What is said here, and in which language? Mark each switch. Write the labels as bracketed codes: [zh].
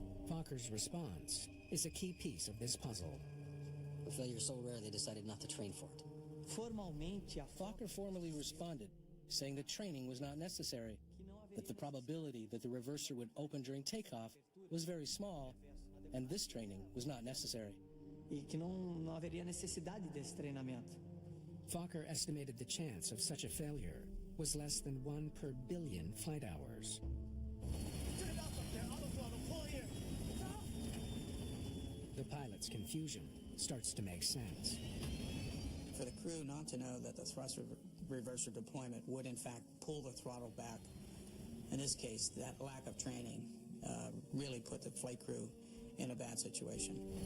[en] Fokker's response is a key piece of this puzzle. The failure's so rare they decided not to train for it. [pt] Formalmente, [en] Fokker formally responded, saying that training was not necessary, that the probability that the reverser would open during takeoff was very small, and this training was not necessary. [pt] E que não haveria necessidade desse treinamento. [en] Fokker estimated the chance of such a failure was less than 1 per billion flight hours. The pilot's confusion starts to make sense. For the crew not to know that the thrust reverser deployment would in fact pull the throttle back, in this case, that lack of training really put the flight crew in a bad situation.